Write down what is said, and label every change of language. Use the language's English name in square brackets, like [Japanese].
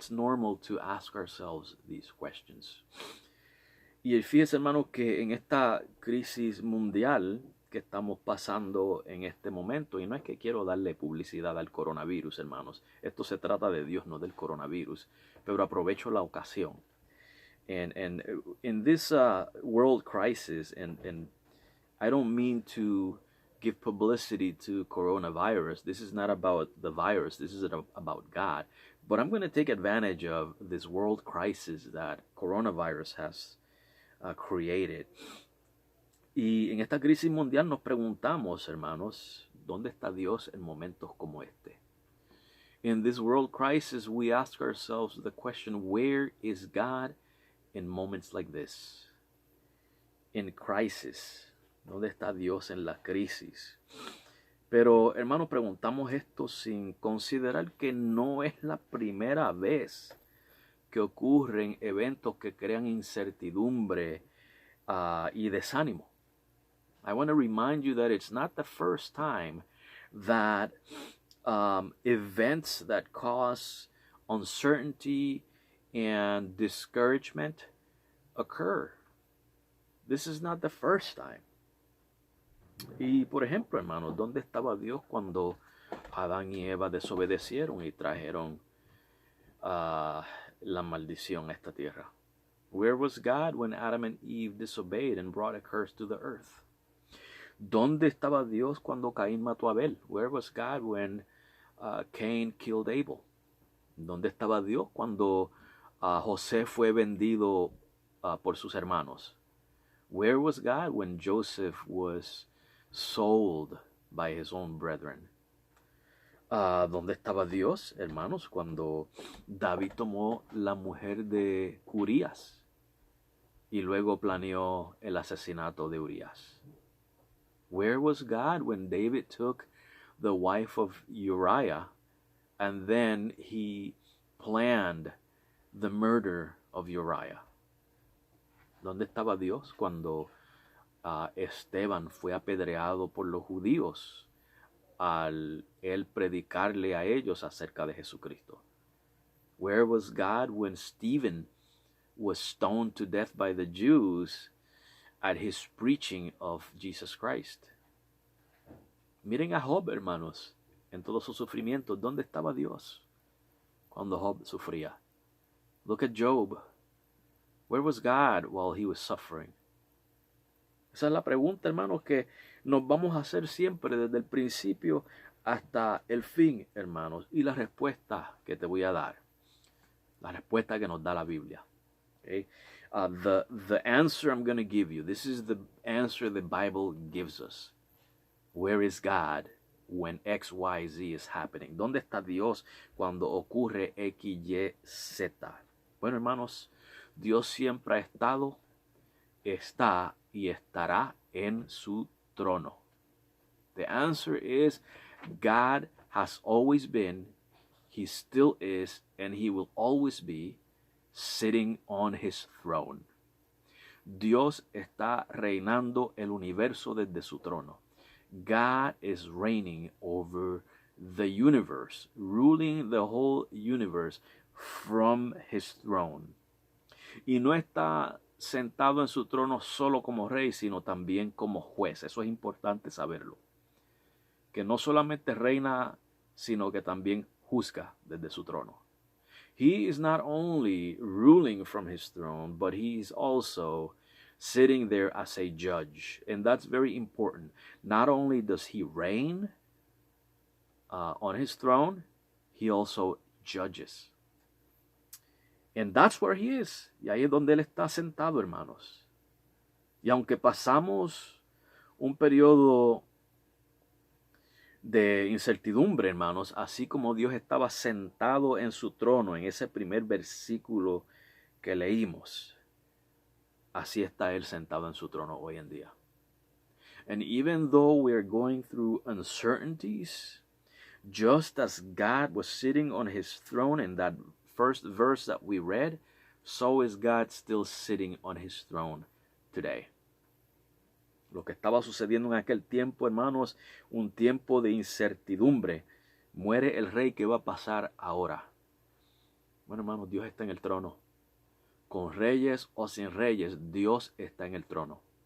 [English] It's normal to ask ourselves these questions. [Spanish] Y fíjense, hermanos, que en esta crisis mundial que estamos pasando en este momento, y no es que quiero darle publicidad al coronavirus, hermanos, esto se trata de Dios, no del coronavirus, pero aprovecho la ocasión. [English] And in this world crisis, and I don't mean to give publicity to coronavirus. This is not about the virus. This is about God. But I'm going to take advantage of this world crisis that coronavirus has created. [Spanish] Y en esta crisis mundial nos preguntamos, hermanos, ¿dónde está Dios en momentos como este? [English] In this world crisis, we ask ourselves the question, where is God in moments like this? In crisis. [Spanish] ¿Dónde está Dios en la crisis? Pero, hermanos, preguntamos esto sin considerar que no es la primera vez que ocurren eventos que crean incertidumbre y desánimo. [English] I want to remind you that it's not the first time that events that cause uncertainty and discouragement occur. This is not the first time. [Spanish] Y por ejemplo, hermanos, ¿dónde estaba Dios cuando Adán y Eva desobedecieron y trajeron la maldición a esta tierra? [English] Where was God when Adam and Eve disobeyed and brought a curse to the earth? [Spanish] ¿Dónde estaba Dios cuando Caín mató a Abel? [English] Where was God when Cain killed Abel? [Spanish] ¿Dónde estaba Dios cuando José fue vendido por sus hermanos? [English] Where was God when Joseph was sold by his own brethren? [Spanish] ¿Dónde estaba Dios, hermanos, cuando David tomó la mujer de Urías y luego planeó el asesinato de Urías? [English] Where was God when David took the wife of Uriah and then he planned the murder of Uriah? [Spanish] ¿Dónde estaba Dios cuando Esteban fue apedreado por los judíos al él predicarle a ellos acerca de Jesucristo? [English] Where was God when Stephen was stoned to death by the Jews at his preaching of Jesus Christ? [Spanish] Miren a Job, hermanos, en todos sus sufrimientos. ¿Dónde estaba Dios cuando Job sufría? [English] Look at Job. Where was God while he was suffering? [Spanish] Esa es la pregunta, hermanos, que nos vamos a hacer siempre desde el principio hasta el fin, hermanos. Y la respuesta que te voy a dar, la respuesta que nos da la Biblia. [English] Okay? The answer I'm going to give you, this is the answer the Bible gives us. Where is God when X, Y, Z is happening? [Spanish] ¿Dónde está Dios cuando ocurre X, Y, Z? Bueno, hermanos, Dios siempre ha estado, está y estará en su trono. [English] The answer is God has always been, He still is, and He will always be sitting on His throne. [Spanish] Dios está reinando el universo desde su trono. [English] God is reigning over the universe, ruling the whole universe from His throne. [Spanish] Y no está sentado en su trono solo como rey, sino también como juez. Eso es importante saberlo. Que no solamente reina, sino que también juzga desde su trono. [English] He is not only ruling from his throne, but he is also sitting there as a judge. And that's very important. Not only does he reign on his throne, he also judges. And that's where he is. [Spanish] Y ahí es donde él está sentado, hermanos. Y aunque pasamos un periodo de incertidumbre, hermanos, así como Dios estaba sentado en su trono en ese primer versículo que leímos, así está Él sentado en su trono hoy en día. [English] And even though we are going through uncertainties, just as God was sitting on His throne in that first verse that we read, so is God still sitting on His throne today. [Spanish] Lo que estaba sucediendo en aquel tiempo, hermanos, un tiempo de incertidumbre. Muere el rey, ¿qué va a pasar ahora? Bueno, hermanos, Dios está en el trono. Con reyes o sin reyes, Dios está en el trono.